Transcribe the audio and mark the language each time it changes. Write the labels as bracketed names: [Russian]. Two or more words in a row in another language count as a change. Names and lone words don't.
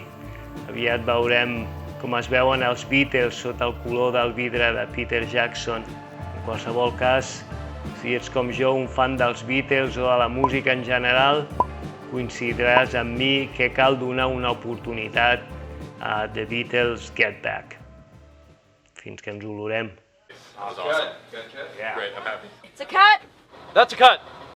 [Catalan] Aviat veurem com es veuen els Beatles sota el color del vidre de Peter Jackson. En qualsevol cas, si ets com jo un fan dels Beatles o de la música en general, coincidiràs amb mi que cal donar una oportunitat a The Beatles Get Back. Fins que ens olorem. [English] That was awesome. Good. Yeah. Great. I'm happy. It's a cut. That's a cut.